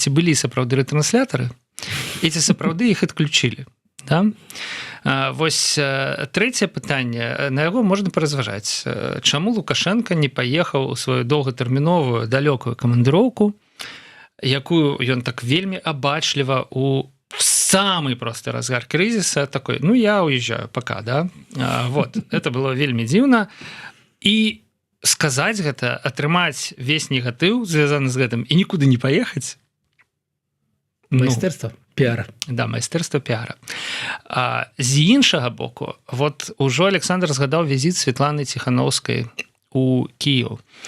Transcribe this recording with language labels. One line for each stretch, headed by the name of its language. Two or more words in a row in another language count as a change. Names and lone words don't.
Belarusian: Ці былі сапраўды рэтрансляторы? І ці сапраўды іх адключылі? Да? Вось трэцяе пытанне, на яго можна паразважаць. Чаму Лукашенко не паехаў у сваю доўгатэрміновую далёкую камандыроўку, якую ён так вельмі абачліва у самый просто разгар крызіса такой,
Russian: ну я уезжаю пока,
Belarusian: да?
Russian: Вот, это было
Belarusian: вельмі дзіўна. І сказаць гэта, атрымаць весь негатыў звязаны з гэтым і нікуды не паехаць. Майстэрства піара. Да, майстэрства піара. З іншага боку, вот ужо Александр згадаў візіт Светланы Ціхановскай у Кіеў.